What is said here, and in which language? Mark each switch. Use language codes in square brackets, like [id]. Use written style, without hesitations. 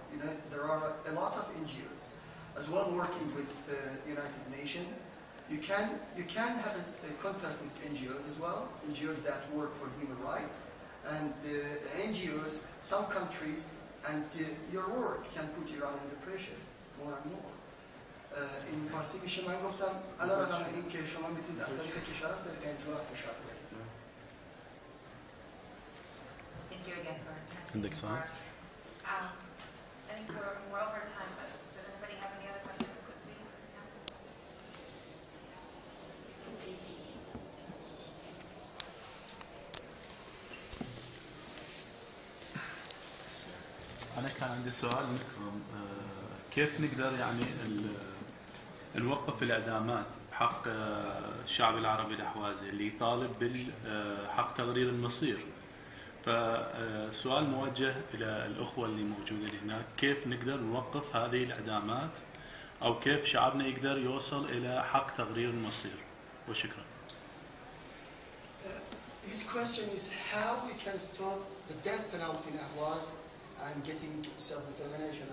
[en] You know, there are a lot of NGOs as well working with United Nations. You can have a contact with NGOs as well, NGOs that work for human rights, and NGOs, some countries, and your work can put Iran under pressure more and more. [fa] این فارسی میشه من گفتم علاوه بر این که شما میتونید از طریق کشور از طریق NGO فشار بیارید. [en] Thank you again for Index for us. I think we're over time, but does anybody have any other questions quickly? [ar] أنا كان عندي سؤال منكم، كيف نقدر يعني نوقف الإعدامات بحق الشعب العربي الأحوازي اللي يطالب بحق تقرير المصير؟ فالسؤال موجه إلى الأخوة اللي موجودين هناك، كيف نقدر نوقف هذه الإعدامات أو كيف شعبنا يقدر يوصل إلى حق تقرير المصير؟ وشكرا. [en] His question is how we can stop the death penalty in Ahwaz and getting self-determination.